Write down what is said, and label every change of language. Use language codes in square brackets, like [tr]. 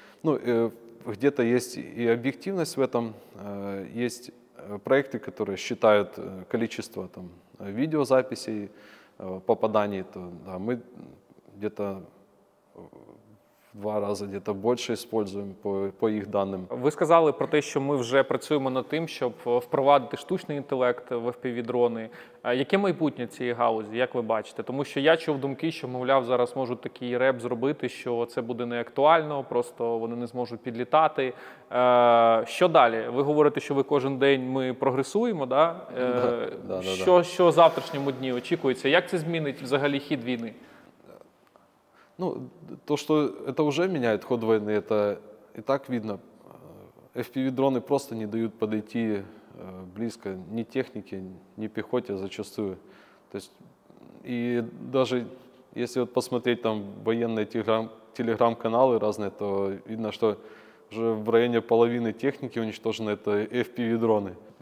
[ru] Ну, где-то есть и объективность в этом. Есть проекты, которые считают количество там, видеозаписей, попаданий. То, да, мы где-то в 2 рази где-то [uk] більше [ru] используем по [uk] їх даним. Ви сказали про те, що ми вже працюємо над тим, щоб впровадити штучний інтелект в FPV-дрони. Яке майбутнє цієї галузі, як ви бачите? Тому що я чув думки, що, мовляв, зараз можуть такий реп зробити, що це буде не актуально, просто вони не зможуть підлітати. Що далі? Ви говорите, що ви кожен день ми прогресуємо, да? Що в завтрашньому дні очікується? Як це змінить взагалі хід війни? [ru] Ну, то, что это уже меняет ход войны, это и так видно. FPV-дроны просто не дают подойти близко ни технике, ни пехоте зачастую. То есть, и даже если вот посмотреть там военные телеграм-каналы разные, то видно, что уже в районе половины техники уничтожены это FPV-дроны.